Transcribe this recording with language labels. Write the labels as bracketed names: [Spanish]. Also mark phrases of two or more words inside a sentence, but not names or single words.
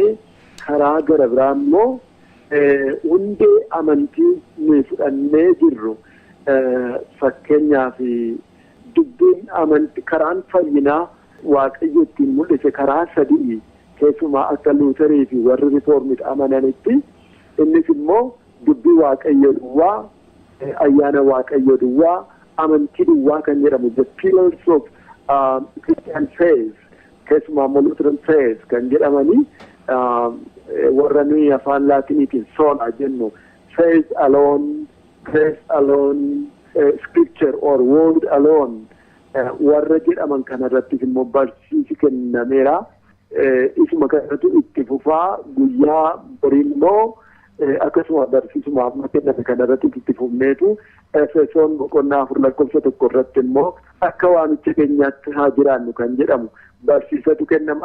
[Oromo] Karaa gara biraa immoo hundee amantii nuyi fudhannee jirru fakkeenyaaf dubbiin amantii karaan fayyinaa waaqayyo ittiin mul'ise karaa sadii keessumaa akka luuterii fi warri riifoormid amananitti innis immoo dubbii waaqayyo duwwaa ayyaana waaqayyo duwwaa amantii duwwaa kan jedhamu [English] the pillars of Christian faith [Oromo] keessumaa [English] Lutheran faith [Oromo] kan jedhamanii warra nuyi afaan laatiniitiin sola jennu [English] faith alone, grace alone, scripture or word alone [Oromo] warra jedhaman kanarrattis immoo barsiisi kennameera. Isuma kanatu itti fufaa guyyaa borii immoo akkasuma barsiisumaaf kenname kanarratti itti fufneetu Efesoon boqonnaa 4 lakkoofsa 1 irratti immoo akka waamicha keenyaatti haa jiraannu kan jedhamu barsiisatu kennamaa.